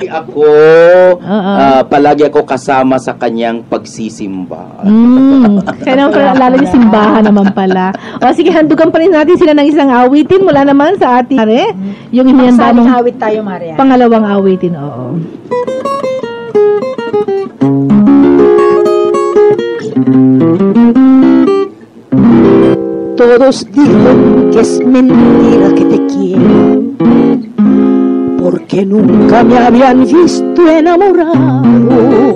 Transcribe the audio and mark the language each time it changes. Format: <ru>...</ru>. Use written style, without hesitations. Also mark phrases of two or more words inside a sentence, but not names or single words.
<tl>Ako, palagi ako kasama sa kanyang pagsisimba. Kaya naman lalo yung simbahan naman pala. O sige, handugan pa rin natin sila ng isang awitin mula naman sa ating yung inihanda Magsaling mong awit tayo, Maria. pangalawang awitin. Oo.</tl> <es>Todos dicen que es mentira que te quiero, porque nunca me habían visto enamorado.</es>